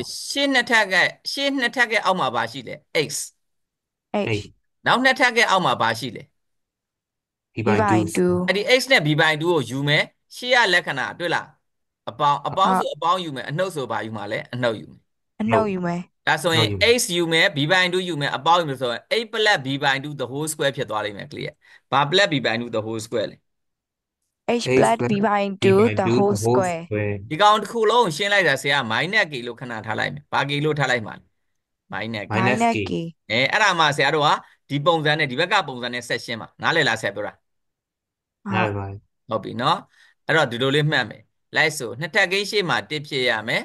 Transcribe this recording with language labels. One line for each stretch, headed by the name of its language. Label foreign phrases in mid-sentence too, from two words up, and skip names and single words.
Burmese: ရှင်းနှစ်ထပ်ကရှင်းနှစ်ထပ်ကအောက်မှာဘာရှိလဲ x နောက်နှစ်ထပ်ကအောက်မှာဘာရှိလဲ b ပိုင်2 အဲ့ဒီ x နဲ့ b ပိုင်2ကိုယူမယ်ရှေ့ရလက္ခဏာတွေ့လားအပေါင်းဆိုအပေါင်းယူမယ်အနှုတ်ဆိုဘာယူမှာလဲအနှုတ်ယူမယ် အနှုတ်ယူမယ် ဒါဆိုရင် x ယူမယ် b ပိုင်2ယူမယ်အပေါင်းယူမယ်ဆိုရင်
English: a plus b
Burmese: ပိုင်2
English: the whole square
Burmese: ဖြစ်သွားလိမ့်မယ် clear ဘာ
English: plus b
Burmese: ပိုင်2
English: the whole square
Burmese: လဲ
English: h plus b
Burmese: ပိုင်2
English: the whole square
Burmese: ဒီကောင်တစ်ခုလုံးရှင်းလိုက်တာဆရာ
English: minus k
Burmese: လို့ခဏထားလိုက်မယ်ဘာ k လို့ထားလိုက်မှာ minus k အဲ့ဒါမှဆရာတို့ကဒီပုံစံနဲ့ဒီဘက်ကပုံစံနဲ့ဆက်ရှင်းပါနားလည်လားဆက်ပြောတာ နားလည်ပါ ဟုတ်ပြီနော်အဲ့တော့ဒီလိုလေးမှတ်မယ်လိုက်ဆိုနှစ်ထပ်ကိန်းရှေ့မှာ1ဖြစ်ရမယ်